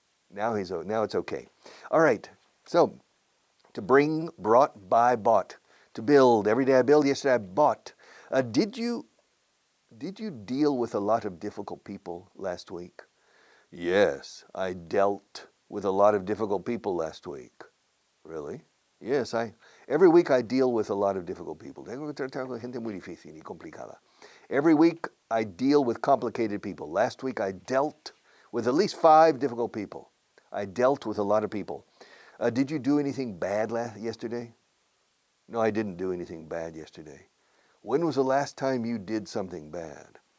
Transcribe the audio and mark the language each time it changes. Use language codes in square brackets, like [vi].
[en] Now it's okay. All right. So, to bring, brought, buy, bought. To build. Every day I build. Yesterday I bought. Did you deal with a lot of difficult people last week? Yes, I dealt with a lot of difficult people last week. Really? Yes, every week I deal with a lot of difficult people. [es] Tengo que tratar con gente muy difícil y complicada. [en] Every week I deal with complicated people. Last week I dealt with at least 5 difficult people. I dealt with a lot of people. Did you do anything bad yesterday? No, I didn't do anything bad yesterday. When was the last time you did something bad?